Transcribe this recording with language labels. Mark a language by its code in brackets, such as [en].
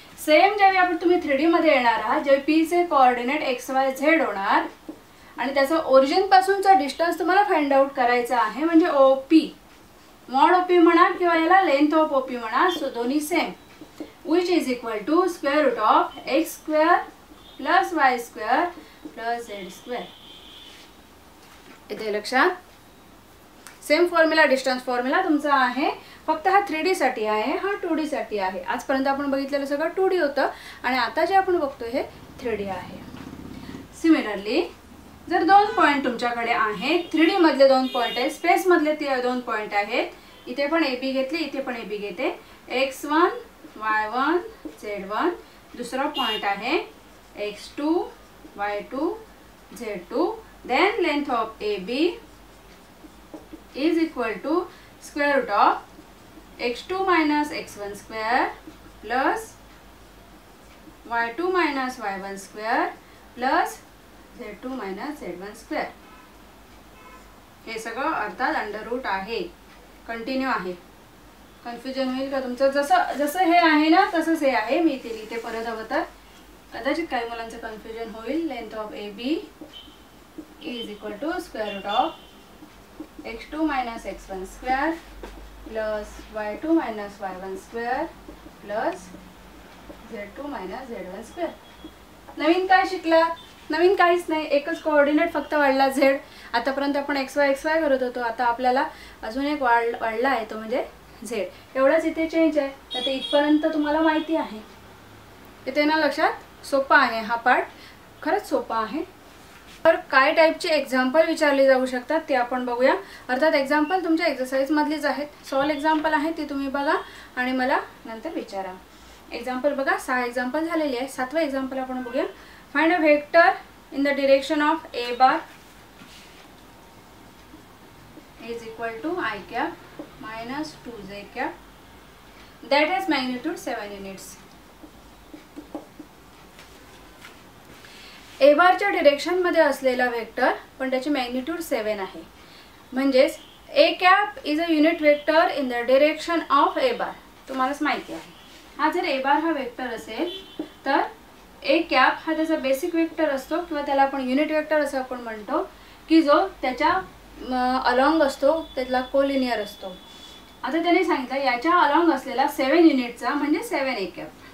[mr] Same जेव्हा तुम्ही 3D मध्ये येणार आहात, जेव्हा p चे कोऑर्डिनेट x y z होणार आणि त्याचा ओरिजिन पासूनचा डिस्टन्स तुम्हाला फाइंड आउट करायचा आहे, म्हणजे OP, मॉड OP म्हणा किंवा याला लेंथ ऑफ OP म्हणा, सो दोन्ही same, [en] which is equal to square root of x² plus y² plus z². [mr] इथे लक्षात, सेम फॉर्म्युला, डिस्टन्स फॉर्म्युला तुमचा आहे, फक्त हा 3D साठी आहे, हा 2D साठी आहे. आजपर्यंत आपण बघितलेलं सगळं 2D होतं आणि आता जे आपण बघतोय हे 3D आहे. सिमिलरली जर 2 पॉइंट तुमच्याकडे आहेत, 3D मधले 2 पॉइंट आहेत, स्पेस मधले 2 पॉइंट आहेत, इथे पण AB घेतले, इथे पण AB घेते, x1 y1 z1, दुसरा पॉइंट आहे x2 y2 z2, [en] then length of AB is equal to square root of x2 minus x1 square plus y2 minus y1 square plus z2 minus z1 square. [mr] हे सगळं अर्थात under route आहे, continue आहे. Confusion होईल का तुमचं? जसं जसं हे आहे ना तसंच हे आहे. मी इथे लिहिते परत हवं तर, कदाचित काही मुलांचं कन्फ्युजन होईल. [en] Length of AB is equal to square root of x2 minus x1 square plus y2 minus y1 square plus z2 minus z1 square. [mr] नवीन काय शिकला? नवीन काहीच नाही, एकच कोऑर्डिनेट फक्त वाढला z. आतापर्यंत आपण xy करत होतो, आता आपल्याला अजून एक वाढला आहे, तो म्हणजे z. एवढाच इथे चेंज आहे. तर ते इथपर्यंत तुम्हाला माहिती आहे. इथे ना लक्षात, सोपा आहे हा पार्ट, खरंच सोपा आहे. तर काय टाईपचे एक्झाम्पल विचारले जाऊ शकतात ते आपण बघूया. अर्थात एक्झाम्पल तुमच्या एक्सरसाइज मधलीच आहेत. सॉल्व एक्झाम्पल आहे ती तुम्ही बघा आणि मला नंतर विचारा. एक्झाम्पल बघा, 6 एक्झाम्पल झालेले आहे. 7वं एक्झाम्पल आपण बघूया. [en] Find a vector in the direction of a bar is equal to I cap minus 2j cap that has magnitude 7 units. [mr] a bar च्या डिरेक्शन मध्ये असलेला वेक्टर पण त्याची मॅग्निट्यूड 7 आहे. म्हणजेच [en] a cap is a unit vector in the direction of a bar. [mr] तुम्हालाच माहिती आहे. हा जर a bar हा वेक्टर असेल तर a cap हा त्याचा बेसिक वेक्टर असतो किंवा त्याला आपण युनिट वेक्टर असं आपण म्हणतो, की जो त्याच्या अलॉंग असतो, त्यातला कोलिनियर असतो. आता त्याने सांगितलं याच्या अलॉंग असलेला 7 युनिटचा म्हणजे 7 a cap.